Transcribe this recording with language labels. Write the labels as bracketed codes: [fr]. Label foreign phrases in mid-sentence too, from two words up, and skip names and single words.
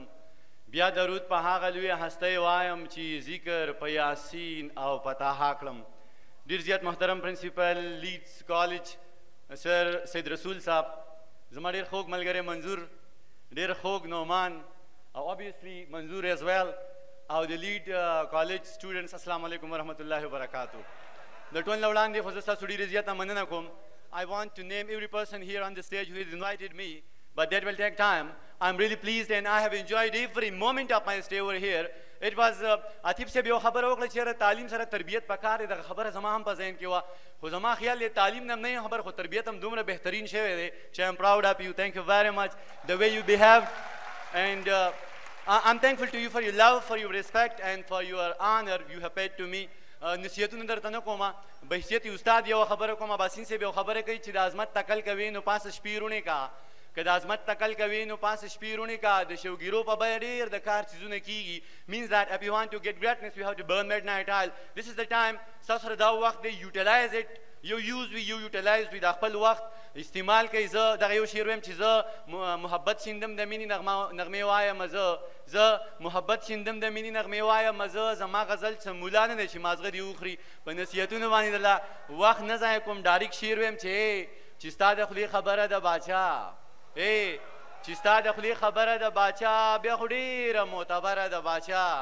[ps] بیا درود په هغه لویه هستی وایم چې ذکر په یاسین او په طه کړم. ډېر زیات محترم پرنسپل لیډز کالج سر سید رسول صاحب، زما ډېر خوږ ملګری منظور، ډېر خوږ نعمان او obviously منظور as well، او د لیډ [en] college students [ar] السلام علیکم ورحمت الله وبرکاتو. [ps] د ټول نه وړاندې خو زه ستاسو ډېره زیاته مننه کوم. [en] I want to name every person here on the stage who has invited me, but that will take time. I'm really pleased and I have enjoyed every moment of my stay over here. It was [ps] عاطف صاحب یو خبره وکړه چې تعلیم سره تربیت پکار دی. دغه خبره زما هم په ذهن کې وه، خو زما خیال دی تعلیم نه نه خبر، خو تربیت هم دومره بهترین شوی دی چې [en] I'm proud of you. Thank you very much the way you behaved, and I'm thankful to you for your love, for your respect and for your honor you have paid to me. [ps] نصیحتونه درته نه کومه، به حیثیت استاد یو خبره کومه. باسین صاحب یو خبره کوي چې د عظمت تکل کوي نو پاس شپې روڼې کا، که د عظمت تکل کوي نو پاس شپې روڼې کا. د شوګیرو په بیه ډېر د کار څیزونه کېږي. [en] means that if you want to get greatness you have to burn midnight oil. This is the time. [ps] ستاسو سره دا وخت دی، [en] utilize it. you use we you utilize we [ps] د خپل وخت استعمال کوي. زه دغه یو شعر وایم چې زه محبت شیندم د مینې نغمې وایم، زه محبت شیندم د مینې نغمې وایم، زما غزل څه مولا نه دی چې مازغه دې وخوري. په نصیحتونو باندې دله وخت نه ضایع کوم. ډایرک شعر وایم چې ستا د خولې خبره د باچا، چې ستا د خولې خبره د باچا بیا خو ډېره معتبره د باچا.